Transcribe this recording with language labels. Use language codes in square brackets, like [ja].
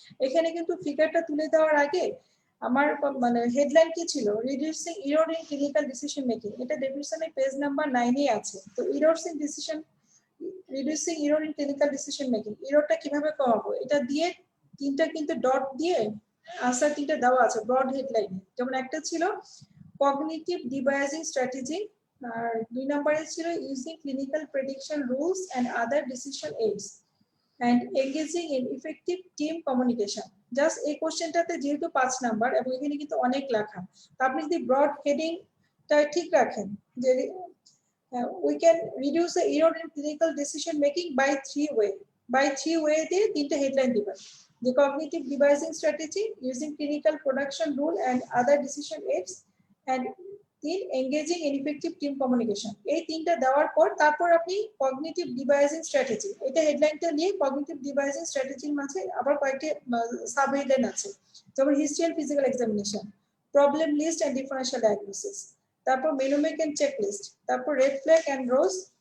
[bn] এখানে কিন্তু ফিগারটা তুলে দেওয়ার আগে আমার মানে হেডলাইন কি ছিল, reducing error in clinical decision making. এটা ডেভিডসনের পেজ নাম্বার 9 এ আছে। তো errors in decision, reducing error in clinical decision making, এররটা কিভাবে কমাবো, এটা দিয়ে তিনটা কিন্তু ডট দিয়ে আনসার তিনটা দেওয়া আছে ব্রড হেডলাইনে। যেমন একটা ছিল cognitive debiasing strategy, আর 2 নম্বরে ছিল [en] using clinical prediction rules and other decision aids and engaging in effective team communication। [bn] Just এই কোশ্চেনটাতে যেহেতু 5 নাম্বার এবং এখানে কিন্তু অনেক লেখা, তো আপনি যদি ব্রড হেডিংটা ঠিক রাখেন যে [en] we can reduce the error in clinical decision making by 3 way, [bn] দিয়ে তিনটা হেডলাইন দিবেন, [en] the cognitive debiasing strategy, using clinical production rule and other decision aids, and 3 engaging in effective team communication। [bn] এই তিনটা দেওয়ার পর তারপর আপনি cognitive debiasing strategy, এটা হেডলাইনটা নিয়ে cognitive debiasing strategy মাঝে আবার কয়েকটি সাব হেডলাইন আছে, যেমন [en] history and physical examination, problem list and differential diagnosis, [bn] তারপর মেনোমেক এন্ড চেকলিস্ট, তারপর রেড ফ্ল্যাগ এন্ড রোজ।